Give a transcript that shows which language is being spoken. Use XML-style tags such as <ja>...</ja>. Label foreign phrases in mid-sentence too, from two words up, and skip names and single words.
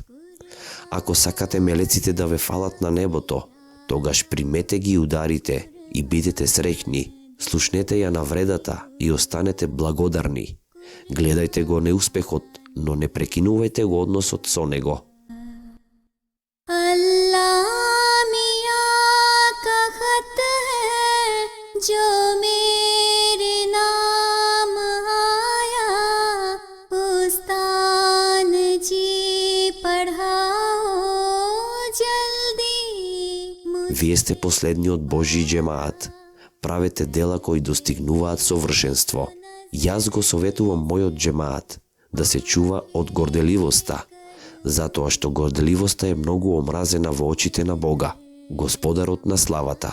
<mk>Ако сакате мелеците да ве фалат на небото, тогаш примете ги ударите и бидете среќни. Слушнете ја навредата и останете благодарни. Гледајте го неуспехот, но не прекинувајте го односот со него.</mk> <ur>اللہ میاں کا خط ہے جو میرے نام آیا، استان جی پڑھاؤ جلدی مجھے.</ur> <mk>Вие сте последниот Божји џемаат. Правете дела кои достигнуваат совршенство. Јас го советувам мојот џемаат да се чува од горделивоста, затоа што горделивоста е многу омразена во очите на Бога, Господарот на славата.</mk>